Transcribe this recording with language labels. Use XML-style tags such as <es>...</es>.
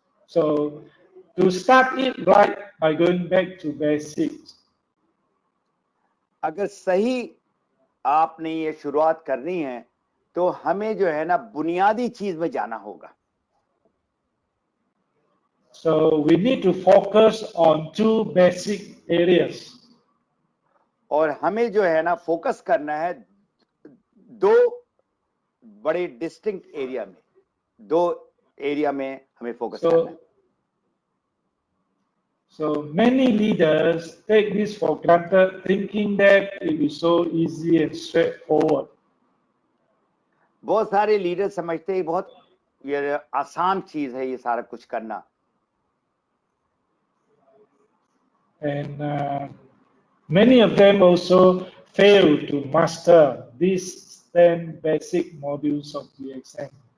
<en>So to start it right by going back to basics.</en> <hi>अगर सही आपने ये शुरुआत करनी है तो हमें जो है ना बुनियादी चीज में जाना होगा.</hi> <en>So we need to focus on 2 basic areas.</en> <hi>और हमें जो है ना फोकस करना है 2 बड़े डिस्टिंक्ट एरिया में, 2 एरिया में हमें फोकस करना है.</hi> <en>So many leaders take this for granted, thinking that it is so easy and straightforward.</en> <hi>बहुत सारे लीडर समझते हैं बहुत ये आसान चीज है ये सारा कुछ करना.</hi> <en>And many of them also fail to master these 10 basic modules of the exam.</en>